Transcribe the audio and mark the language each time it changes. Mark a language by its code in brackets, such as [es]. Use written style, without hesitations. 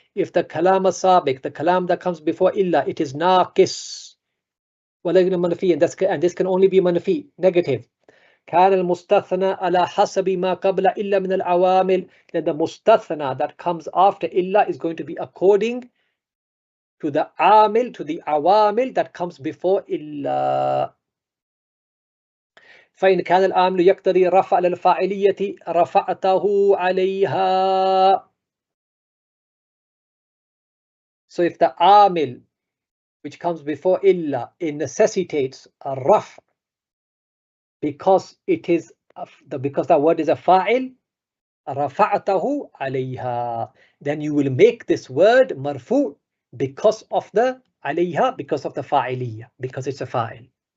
[en] If the kalam sabiq, the kalam that comes before illa, it is naqis [ar] ولا يكون منفيا, [en] and this can only be manfi, negative. [ar] كان المستثنى على حسب ما قبل إلا من العوامل, [en] then the mustathna that comes after illa is going to be according to the amil, to the awamil that comes before illa. [ar] فإن كان العامل يقتضي رفع للفاعلية رفعته عليها. [en] So if the amil which comes before illa, it necessitates a raf, because it is because the word is a fa'il, [ar] رفعته عليها, [en] then you will make this word marfu because of the عليها, because of the fa'iliyya, because it's a fa'il.